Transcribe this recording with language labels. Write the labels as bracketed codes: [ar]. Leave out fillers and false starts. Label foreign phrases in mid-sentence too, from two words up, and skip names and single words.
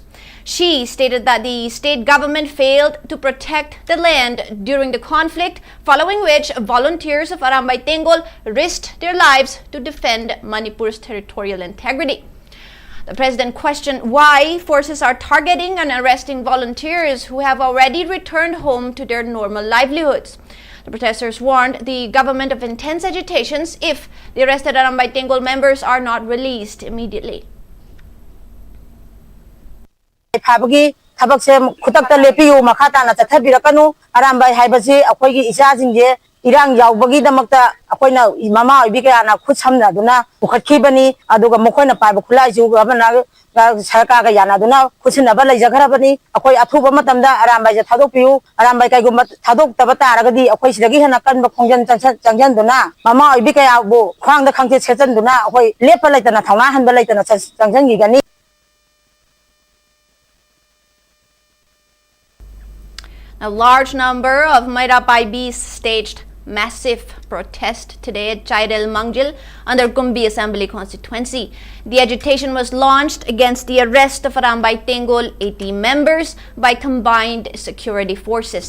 [en] She stated that the state government failed to protect the land during the conflict, following which volunteers of Arambay Tengol risked their lives to defend Manipur's territorial integrity. The president questioned why forces are targeting and arresting volunteers who have already returned home to their normal livelihoods. The protesters warned the government of intense agitations if the arrested Arambay Tengol members are not released immediately. [mni] ꯊꯕꯛꯁꯦ ꯈꯨꯗꯛꯇ ꯂꯦꯞꯄꯤꯌꯨ ꯃꯈꯥ ꯇꯥꯅ ꯆꯠꯊꯕꯤꯔꯛꯀꯅꯨ ꯑꯔꯥꯝꯕꯥꯏ ꯍꯥꯏꯕꯁꯤ ꯑꯩꯈꯣꯏꯒꯤ ꯏꯆꯥꯁꯤꯡꯁꯦ ꯏꯔꯥꯡ ꯌꯥꯎꯕꯒꯤꯗꯃꯛꯇ ꯑꯩꯈꯣꯏꯅ ꯃꯃꯥ ꯑꯣꯏꯕꯤ ꯀꯌꯥꯅ ꯈꯨꯠ ꯁꯝꯅꯗꯨꯅ ꯄꯨꯈꯠꯈꯤꯕꯅꯤ ꯑꯗꯨꯒ ꯃꯈꯣꯏꯅ ꯄꯥꯏꯕ ꯈꯨꯠꯂꯥꯏꯁꯨ ꯒꯚꯔꯅꯔ ꯁꯔꯀꯥꯔꯒ ꯌꯥꯅꯗꯨꯅ ꯈꯨꯠꯁꯤꯟꯅꯕ ꯂꯩꯖꯈ꯭ꯔꯕꯅꯤ ꯑꯩꯈꯣꯏ ꯑꯊꯨꯕ ꯃꯇꯝꯗ ꯑꯔꯥꯝꯕꯥꯏꯁꯦ ꯊꯥꯗꯣꯛꯄꯤꯌꯨ ꯑꯔꯥꯝꯕꯥꯏ ꯀꯩꯒꯨꯝꯕ ꯊꯥꯗꯣꯛꯇꯕ ꯇꯥꯔꯒꯗꯤ ꯑꯩꯈꯣꯏ ꯁꯤꯗꯒꯤ ꯍꯦꯟꯅ ꯀꯟꯕ ꯈꯣꯡꯖꯪ ꯆꯪꯁꯤꯟꯗꯨꯅ ꯃꯃꯥ ꯑꯣꯏꯕꯤ ꯀꯌꯥꯕꯨ ꯈ꯭ꯋꯥꯡꯗ ꯈꯪꯆꯦꯠ ꯁꯦꯠꯆꯟꯗꯨꯅ ꯑꯩꯈꯣꯏ ꯂꯦꯞꯄ ꯂꯩꯇꯅ ꯊꯧꯅꯥ ꯍꯟꯕ ꯂꯩꯇꯅ ꯆꯪꯁꯤꯟꯈꯤꯒꯅꯤ. [en] A large number of Mairapai's staged massive protest today at Chairel Mangjil under Kumbi Assembly constituency. The agitation was launched against the arrest of Arambay Tengol 80 members by combined security forces.